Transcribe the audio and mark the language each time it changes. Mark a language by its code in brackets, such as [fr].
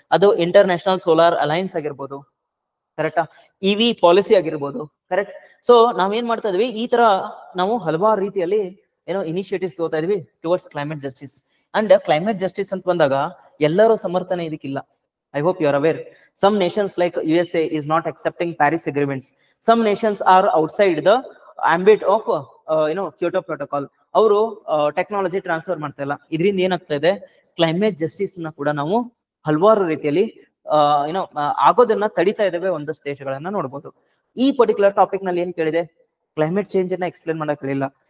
[kn] ಅದು international solar Allianz ಆಗಿರ್ಬೋದು, ಕರೆಕ್ಟಾ, EV ಪಾಲಿಸಿ ಆಗಿರ್ಬೋದು, ಕರೆಕ್ಟ್. ಸೊ ನಾವೇನ್ ಮಾಡ್ತಾ ಇದೀವಿ, ಈ ತರ ನಾವು ಹಲವಾರು ರೀತಿಯಲ್ಲಿ ಏನೋ ಇನಿಷಿಯೇಟಿವ್ಸ್ ತಗೋತಾ ಇದೀವಿ [en] Towards climate justice. [kn] And climate justice ಅಂತ ಬಂದಾಗ ಎಲ್ಲರೂ ಸಮರ್ಥನೆ ಇದಕ್ಕಿಲ್ಲ. [en] I hope you are aware. Some nations like USA is not accepting Paris agreements. Some nations are outside the ambit of Kyoto Protocol. [kn] ಅವರು ಟೆಕ್ನಾಲಜಿ ಟ್ರಾನ್ಸ್ಫರ್ ಮಾಡ್ತಾ ಇಲ್ಲ. ಇದರಿಂದ ಏನಾಗ್ತಾ ಇದೆ, ಕ್ಲೈಮೇಟ್ ಜಸ್ಟಿಸ್ ನ ಕೂಡ ನಾವು ಹಲವಾರು ರೀತಿಯಲ್ಲಿ ಆಗೋದನ್ನ ತಡಿತಾ ಇದ್ದೇವೆ ಒಂದಷ್ಟು ದೇಶಗಳನ್ನ ನೋಡ್ಬೋದು. ಈ ಪರ್ಟಿಕ್ಯುಲರ್ ಟಾಪಿಕ್ ನಲ್ಲಿ ಏನ್ ಕೇಳಿದೆ, ಕ್ಲೈಮೇಟ್ ಚೇಂಜ್ ಅನ್ನ ಎಕ್ಸ್ಪ್ಲೇನ್ ಮಾಡಕ್ ಹೇಳಿಲ್ಲ.